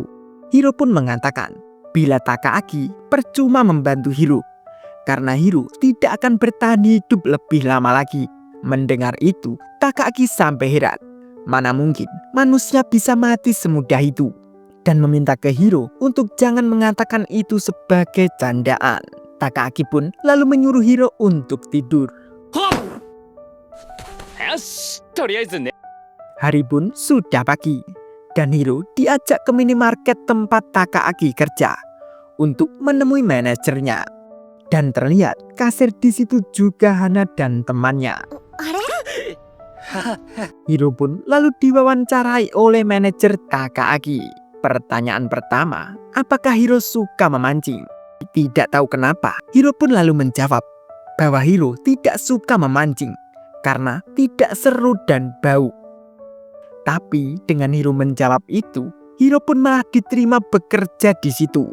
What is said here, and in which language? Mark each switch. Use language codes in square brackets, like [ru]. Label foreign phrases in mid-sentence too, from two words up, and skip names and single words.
[id] Hiro pun mengatakan, bila Takaaki percuma membantu Hiro, karena Hiro tidak akan bertahan hidup lebih lama lagi. Mendengar itu, Takaaki sampai heran. Mana mungkin manusia bisa mati semudah itu? Dan meminta ke Hiro untuk jangan mengatakan itu sebagai candaan. Takaaki pun lalu menyuruh Hiro untuk tidur. [ja] よし、とりあえずね。 [id] Hari pun sudah pagi, dan Hiro diajak ke minimarket tempat Takaaki kerja untuk menemui manajernya. Dan terlihat kasir di situ juga Hana dan temannya. あれ Hiro pun lalu diwawancarai oleh manajer Takaaki. Pertanyaan pertama, apakah Hiro suka memancing? Tidak tahu kenapa, Hiro pun lalu menjawab bahwa Hiro tidak suka memancing karena tidak seru dan bau. Tapi dengan Hiro menjawab itu, Hiro pun malah diterima bekerja di situ.